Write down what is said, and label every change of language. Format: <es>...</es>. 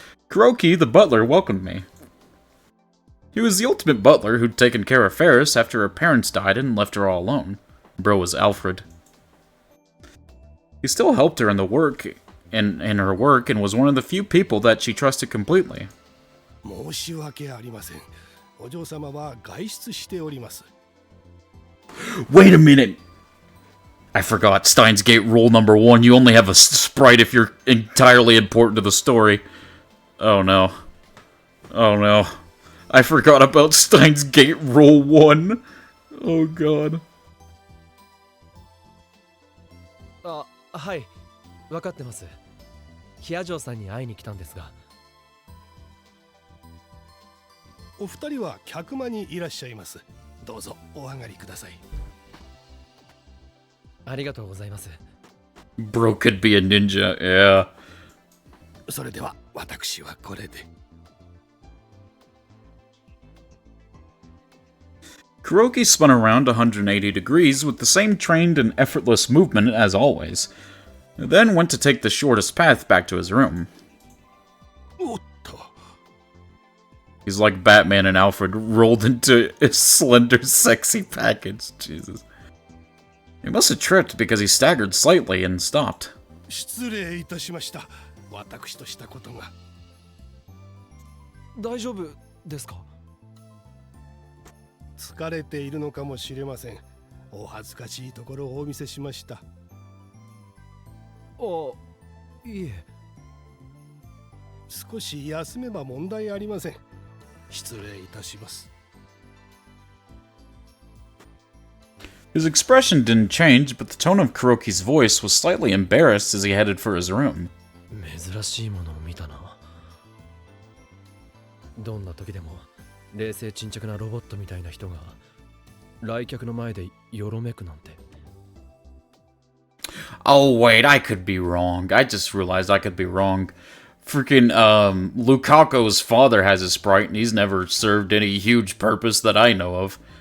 <en>Kuroki, the butler, welcomed me. He was the ultimate butler who'd taken care of Ferris after her parents died and left her all alone. Bro was Alfred. He still helped her in her work and was one of the few people that she trusted completely.</en> <ja>申し訳ありません。お嬢様は外出しております。</ja> <en>Wait a minute! I forgot Steins Gate rule number 1. You only have a Sprite if you're entirely important to the story. Oh no. Oh no. I forgot about Steins Gate rule 1. Oh god.</en> <ja>あ、はい。分かってます。ヒアジョーさんに会いに来たんですが。お二人は客間にいらっしゃいます。どうぞお上がりください。ありがとうございます。</ja> <en>Bro could be a ninja, yeah.</en> <ja>それでは私はこれで。</ja> <en>Kuroki spun around 180 degrees with the same trained and effortless movement as always, then went to take the shortest path back to his room.</en> <ja>おっと。</ja> <en>He's like Batman and Alfred rolled into a slender, sexy package. Jesus. He must have tripped because he staggered slightly and stopped.</en> <ja>失礼いたしました。私としたことが。大丈夫ですか？疲れているのかもしれません。お恥ずかしいところをお見せしました。あ、いえ。少し休めば問題ありません。失礼いたします。</ja> <en>His expression didn't change, but the tone of Kuroki's voice was slightly embarrassed as he headed for his room.</en> <ja>珍しいものを見たな。どんな時でも冷静沈着なロボットみたいな人が来客の前でよろめくなんて。</ja> <en>Oh wait, I could be wrong. I just realized I could be wrong. Freaking Lukaku's father has a sprite and he's never served any huge purpose that I know of.</en>